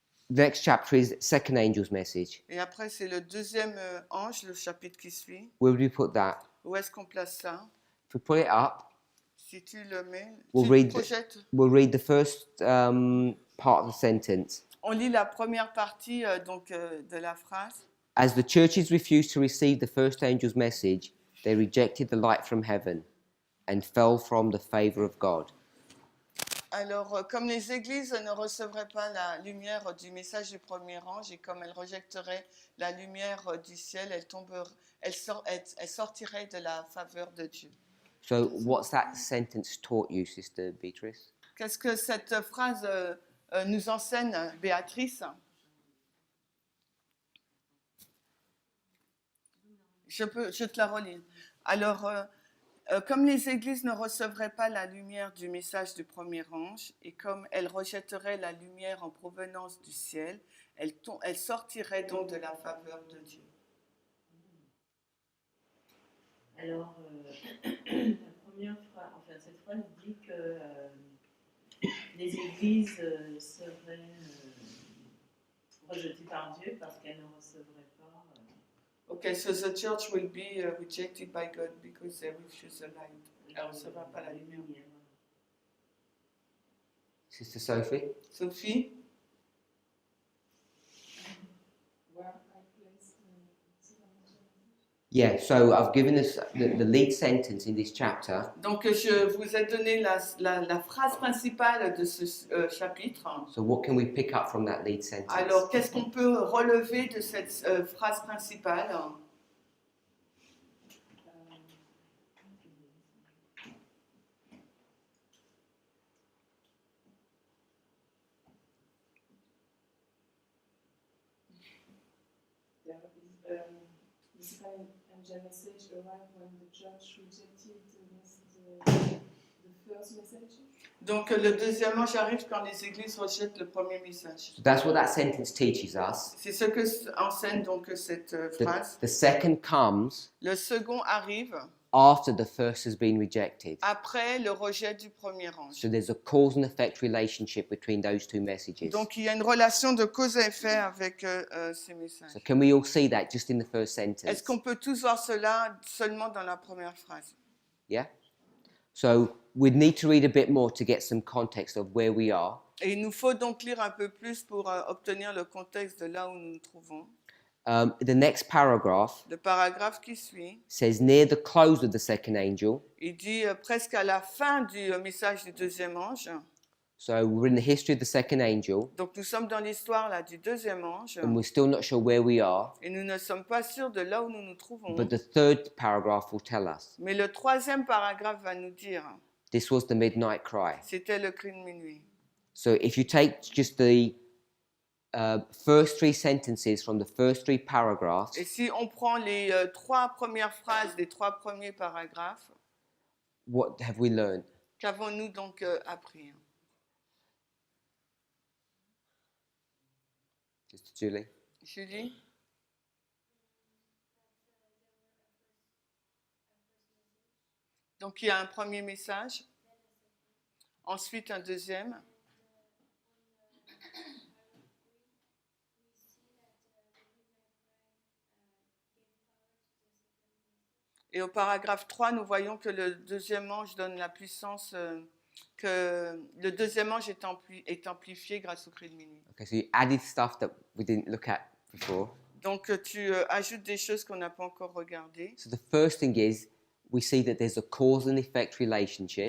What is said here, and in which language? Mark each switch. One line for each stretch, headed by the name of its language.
English: The next chapter is second angel's message.
French: Et après, c'est le deuxième ange, le chapitre qui suit.
English: Where would we put that?
French: Où est-ce qu'on place ça?
English: If we put it up,
French: Si tu le mets,
English: We'll
French: tu
English: read
French: le projettes.
English: we'll read the first part of the sentence.
French: On lit la première partie de la phrase.
English: As the churches refused to receive the first angel's message, they rejected the light from heaven and fell from the favor of God.
French: Alors, comme les églises ne recevraient pas la lumière du message du premier ange et comme elles rejetteraient la lumière du ciel, elles sortiraient de la faveur de Dieu.
English: So, what's that sentence taught you, Sister Beatrice?
French: Qu'est-ce que cette phrase nous enseigne, Béatrice? Je te la relis. Alors, comme les églises ne recevraient pas la lumière du message du premier ange, et comme elles rejetteraient la lumière en provenance du ciel, elles sortiraient donc de la faveur de Dieu. Alors, la première phrase, enfin cette phrase dit que les églises seraient rejetées par Dieu parce qu'elles ne recevraient pas.
English: Okay, so the church will be rejected by God because they refuse the light.
French: Elle ne recevra pas la lumière.
English: Sister Sophie? Sophie? Yeah, so I've given us the lead sentence in this chapter.
French: Donc, je vous ai donné la phrase principale de ce chapitre.
English: So, what can we pick up from that lead sentence?
French: Alors, qu'est-ce qu'on peut relever de cette phrase principale?
English: This angel message arrived when the church rejected the first message.
French: Donc, le deuxième ange arrive quand les églises rejettent le premier message.
English: So that's what that sentence teaches us.
French: C'est ce que enseigne donc cette phrase.
English: The second comes
French: Le second arrive
English: after the first has been rejected.
French: après le rejet du premier ange.
English: So there's a cause and effect relationship between those two messages.
French: Donc, il y a une relation de cause à effet avec ces messages.
English: So can we all see that just in the first
French: Est-ce
English: sentence?
French: qu'on peut tous voir cela seulement dans la première phrase?
English: Yeah? So we'd need to read a bit more to get some context of where we are.
French: Et il nous faut donc lire un peu plus pour obtenir le contexte de là où nous nous trouvons.
English: The next paragraph
French: Le paragraphe qui suit,
English: says, near the close of the second angel.
French: il dit presque à la fin du message du deuxième ange.
English: So we're in the history of the second angel,
French: Donc nous sommes dans l'histoire là du deuxième ange
English: and we're still not sure where we are.
French: et nous ne sommes pas sûrs de là où nous nous trouvons.
English: But the third paragraph will tell us.
French: Mais le troisième paragraphe va nous dire,
English: This was the midnight cry.
French: c'était le cri de minuit.
English: So if you take just the first 3 sentences from the first 3 paragraphs,
French: Et si on prend les 3 premières phrases des 3 premiers paragraphes,
English: what have we learned?
French: qu'avons-nous donc appris?
English: Sister Julie? Julie?
French: Donc il y a un premier message, ensuite un deuxième. Et au paragraphe 3, nous voyons que le deuxième ange donne la puissance, que le deuxième ange est amplifié grâce au cri de minuit.
English: Okay, so you added stuff that we didn't look at before.
French: Donc tu ajoutes des choses qu'on n'a pas encore regardées.
English: So the first thing is we see that there's a cause and effect relationship.